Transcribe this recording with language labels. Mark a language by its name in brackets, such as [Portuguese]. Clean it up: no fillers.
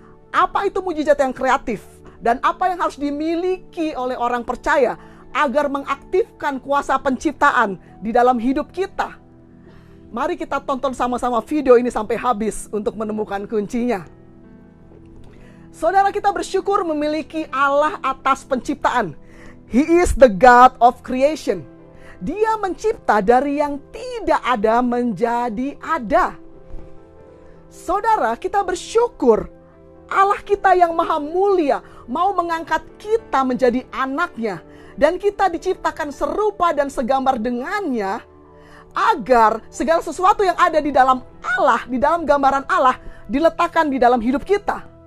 [Indonesian] Apa itu mujizat yang kreatif? Dan apa yang harus dimiliki oleh orang percaya agar mengaktifkan kuasa penciptaan di dalam hidup kita? Mari kita tonton sama-sama video ini sampai habis untuk menemukan kuncinya. Saudara, kita bersyukur memiliki Allah atas penciptaan. [English] He is the God of creation. [Indonesian] Dia mencipta dari yang tidak ada menjadi ada. Saudara, kita bersyukur Allah kita yang maha mulia mau mengangkat kita menjadi anaknya. Dan kita diciptakan serupa dan segambar dengannya, agar segala sesuatu yang ada di dalam Allah, di dalam gambaran Allah, diletakkan di dalam hidup kita.